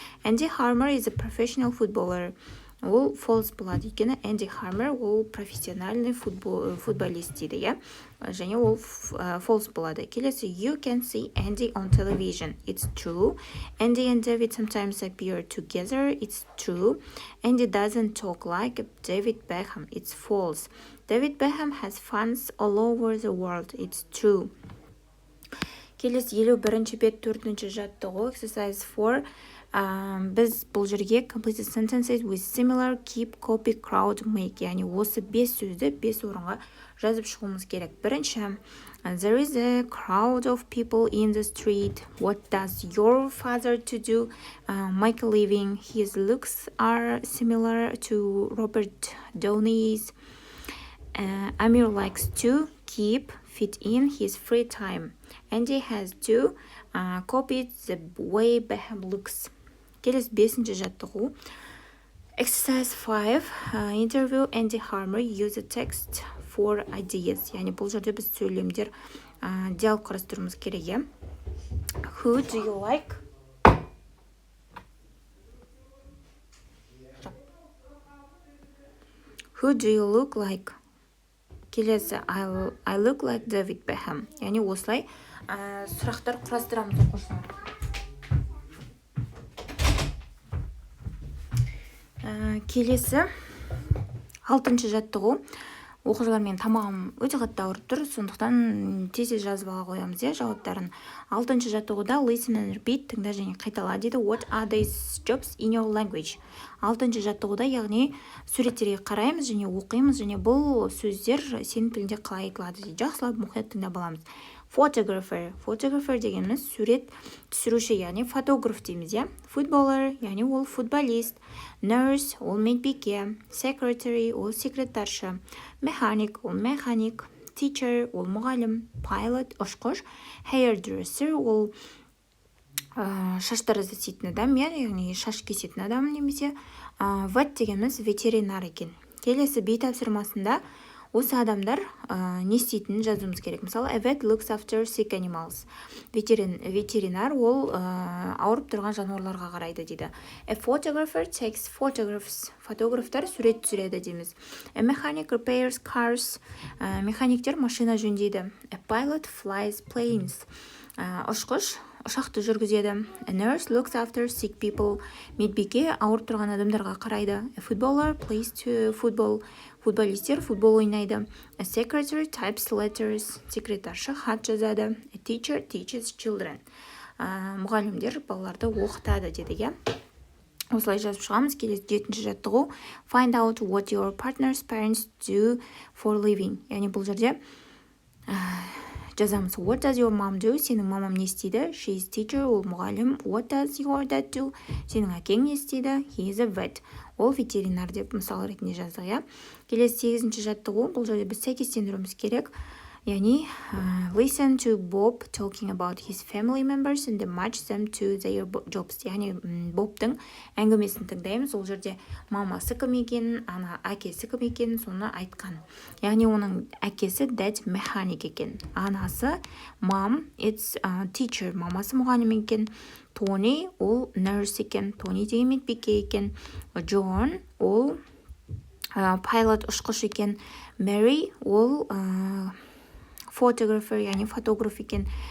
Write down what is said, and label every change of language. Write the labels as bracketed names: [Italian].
[English] Andy Harmer is a professional footballer. [Kazakh] Ол false болады екен. Andy Harmer ол профессиональный футболист дейді, иә? Және ол false болады. [English] Келесі, you can see Andy on television. It's true. Andy and David sometimes appear together. It's true. Andy doesn't talk like David Beckham. It's false. David Beckham has fans all over the world. It's true. [Kazakh] Келесі 51-ші бет 4-ші жаттығу [English] exercise 4. [Kazakh] Біз бұл жерге [English] complete sentences with similar keep, copy, crowd, make. [Kazakh] Яғни осы 5 сөзді 5 орынға жазып шығуымыз керек. [English] Бірінші, there is a crowd of people in the street. What does your father to do? Make a living. His looks are similar to Robert Downey's. Amir likes to keep fit in his free time. Andy has to copy the way Beckham looks. [Kazakh] Келесі 5-ші жаттығу. [English] Exercise 5. Interview Andy Harmer. Use the text for ideas. [Kazakh] Яғни бұл жерде біз сөйлемдер диалог қарастыруымыз керек. [English] Who do you like? Who do you look like? Келесі, I look like David Beckham. [Kazakh] Яғни осылай сұрақтар құрастырамыз оқушылар. Келесі 6-ші жаттығу. Оқушылармен тамағым өте қатты ауырып тұр, сондықтан тез жазып ала қоямыз, жауаптарын. 6-ші жаттығуда [English] listen and repeat, [Kazakh] тыңда және қайтала дейді. [English] What are these jobs in your language? [Kazakh] 6-ші жаттығуда, яғни суреттерге қараймыз және оқимыз, және бұл сөздер сенің тілінде қалай айтылады дейді. Жақсылап мұқият тыңдап аламыз. Photographer дегеніміз сурет түсіруші, яғни фотограф дейміз, иә? Footballer, яғни ол футболист. Nurse, ол медбике. Secretary, ол секретаршы. Mechanic, ол механик. Teacher, ол мұғалім. Pilot, ұшқыш. Hairdresser, ол шаштар жасайтын адам, яғни шаш кесетін адам немесе. Vet дегеніміз ветеринар екен. Келесі бей тапсырмасында осы адамдар не істейтінін жазуымыз керек. [English] Мысалы, a vet looks after sick animals. [Kazakh] Ветеринар ол ауырып тұрған жануарларға қарайды дейді. [English] A photographer takes photographs. [Kazakh] Фотографтар сурет түсіреді дейміз. [English] A mechanic repairs cars. [Kazakh] Механиктер машина жөндейді. [English] A pilot flies planes. [Kazakh] Ұшқыш ұшақты жүргізеді. [English] A nurse looks after sick people. [Kazakh] Медбике ауырып тұрған адамдарға қарайды. [English] A footballer plays to football. [Kazakh] Футболистер футбол ойнайды. [English] A secretary types letters. [Kazakh] Секретаршы хат жазады. [English] A teacher teaches children. [Kazakh] Мұғалімдер балаларды оқытады деді, иә. Осылай жазып шығамыз. Келесі 7-ші жаттығу. [English] Find out what your partner's parents do for living. [Kazakh] Яғни бұл жерде жазамыз. [English] What does your mom do? [Kazakh] Сенің мамам не істейді? [English] She is teacher. [Kazakh] Ол мұғалім. [English] What does your dad do? [Kazakh] Сенің әкең не істейді? [English] He is a vet. [Kazakh] Ол ветеринар деп мысал ретінде жаздық, иә. Келесі 8-ші жаттығу. Бұл жерде біз сәйкестендіруіміз керек. Яғни, listen to Bob talking about his family members and match them to their jobs. Яғни, Бобтың әңгімесін тыңдаймыз. Ол жерде мамасы кім екенін, әкесі кім екенін соны айтқан. Яғни, оның әкесі dad mechanic екен. [English] Анасы mom, it's teacher. [Kazakh] Мамасы мұғалім екен. Тони, ол nurse екен. Тони деген медбике екен. John, ол pilot ұшқыш екен. Mary, ол photographer, яғни фотограф екен.